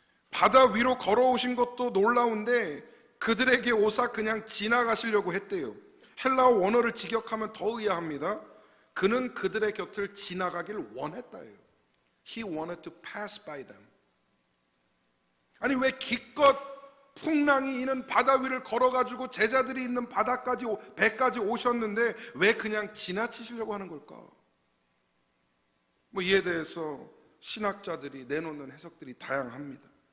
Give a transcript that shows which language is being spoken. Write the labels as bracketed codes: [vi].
[ko] 바다 위로 걸어오신 것도 놀라운데 그들에게 오사 그냥 지나가시려고 했대요. 헬라어 원어를 직역하면 더 의아합니다. 그는 그들의 곁을 지나가길 원했다예요. [en] He wanted to pass by them. [ko] 아니, 왜 기껏 풍랑이 있는 바다 위를 걸어가지고 제자들이 있는 바다까지, 배까지 오셨는데 왜 그냥 지나치시려고 하는 걸까? 이에 대해서 신학자들이 내놓는 해석들이 다양합니다.